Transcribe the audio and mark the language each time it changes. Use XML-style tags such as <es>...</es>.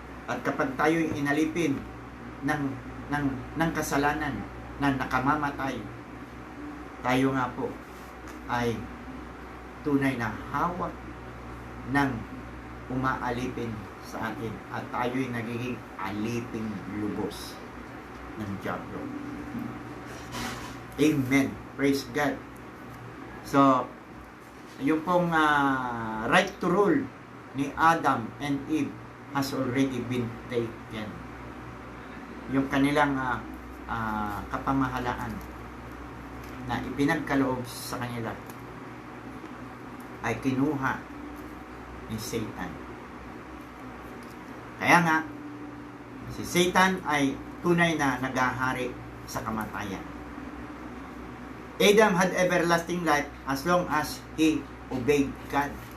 <tl>At kapag tayo'y inalipin ng kasalanan na nakamamatay, tayo nga po ay tunay na hawak ng umaalipin sa atin at tayo'y nagiging aliping lubos ng diablo. Amen. Praise God.</tl> <en>So,</en> <tl>yung pong</tl> <en>right to rule ni Adam and Eve has already been taken.</en> <tl>Yung kanilang kapamahalaan na ipinagkaloob sa kanila ay kinuha ni Satan. Kaya nga, si Satan ay tunay na naghahari sa kamatayan.</tl> <en>Adam had everlasting life as long as he obeyed God.</en>